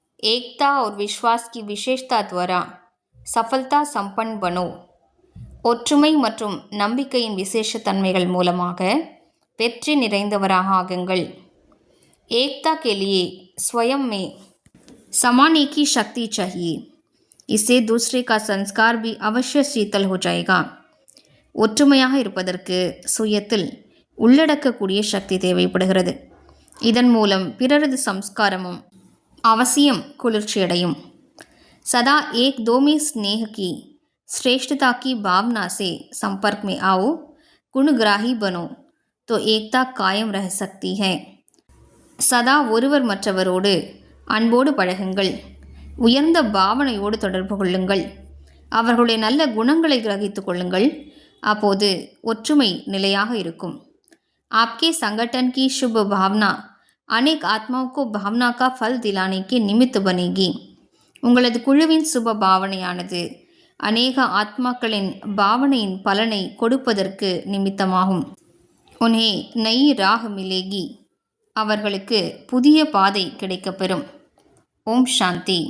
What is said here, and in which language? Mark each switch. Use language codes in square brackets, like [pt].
[hi] एकता और विश्वास की विशेषता द्वारा सफलता संपन्न बनो। [ta] ஒற்றுமை மற்றும் நம்பிக்கையின் விசேஷத்தன்மைகள் மூலமாக வெற்றி நிறைந்தவராக ஆகுங்கள்। [hi] एकता के लिए स्वयं में समान एक ही शक्ति चाहिए, इससे दूसरे का संस्कार भी अवश्य शीतल हो जाएगा। [ta] ஒற்றுமையாக இருப்பதற்கு சுயத்தில் உள்ளடக்கக்கூடிய சக்தி தேவைப்படுகிறது। இதன் மூலம் பிறரது சம்ஸ்காரமும் அவசியம் குளிர்ச்சியடையும்। [hi] सदा एक दो में स्नेह की श्रेष्ठता की भावना से संपर्क में आओ, गुणग्राही बनो तो एकता कायम रह सकती है। [ta] சதா ஒருவர் மற்றவரோடு அன்போடு பழகுங்கள், உயர்ந்த பாவனையோடு தொடர்பு கொள்ளுங்கள், அவர்களுடைய நல்ல குணங்களை கிரகித்துக் கொள்ளுங்கள், அப்போது ஒற்றுமை நிலையாக இருக்கும்। [hi] आपके संगठन की शुभ भावना अनेक आत्माओं को भावना का फल दिलाने के निमित्त बनेगी। [ta] உங்களது குழுவின் சுப பாவனையானது அநேக ஆத்மாக்களின் பாவனையின் பலனை கொடுப்பதற்கு நிமித்தமாகும்। [hi] உன்ஹே நயி ராஹ் மிலேகி, [ta] அவர்களுக்கு புதிய பாதை கிடைக்கப்பெறும்। ஓம் சாந்தி।